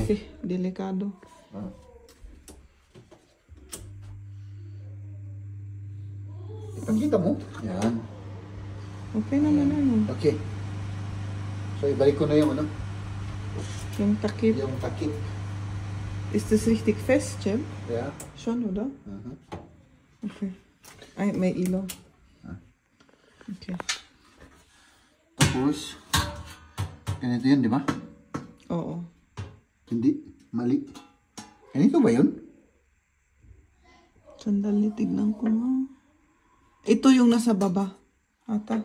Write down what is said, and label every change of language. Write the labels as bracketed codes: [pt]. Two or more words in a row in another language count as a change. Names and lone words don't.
[tl] kasi delikado. Ipakita mo. Yan. Okay naman ano. Okay. So, ibalik ko na yung ano. Yung takip. Yung takip. [de] Ist das richtig fest, Jim? [en] Yeah. [de] Schon, oder? [tl] Okay. Ay, may ilaw. Okay. Tapos, ganito yun, di ba? Oo. Hindi. Mali. Ganito ba yun? Sandali, tignan ko nga. Ito yung nasa baba. Ata.